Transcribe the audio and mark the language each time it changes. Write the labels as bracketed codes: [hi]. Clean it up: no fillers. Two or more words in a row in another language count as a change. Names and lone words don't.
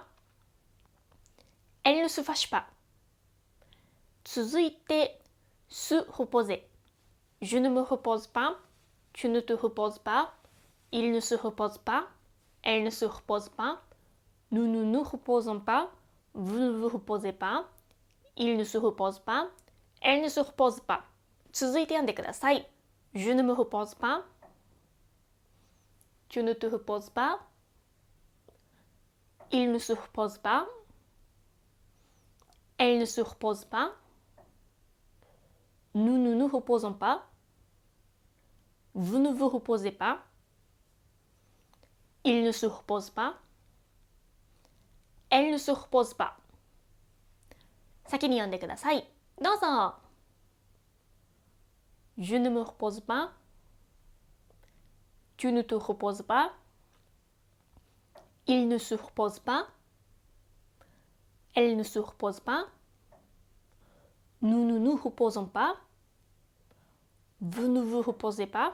[fr] Elle ne se fâche pas. 続いて、se reposer. Je ne me repose pas. Tu ne te reposes pas. Il ne se repose pas. Elle ne se repose pas. Nous ne nous reposons pas. Vous ne vous reposez pas. Il ne se repose pas. Elle ne se repose pas. [ja] 続いて読んでください。 [fr] Je ne me repose pas. Tu ne te reposes pas. Il ne se repose pas. Elle ne se repose pas. Nous ne nous reposons pas. Vous ne vous reposez pas. Il ne se repose pas. Elle ne se repose pas. [ja] 先に読んでください。どうぞ。 [fr] Je ne me repose pas. Tu ne te reposes pas. Il ne se repose pas. Elle ne se repose pas. Nous ne nous reposons pas. Vous ne vous reposez pas.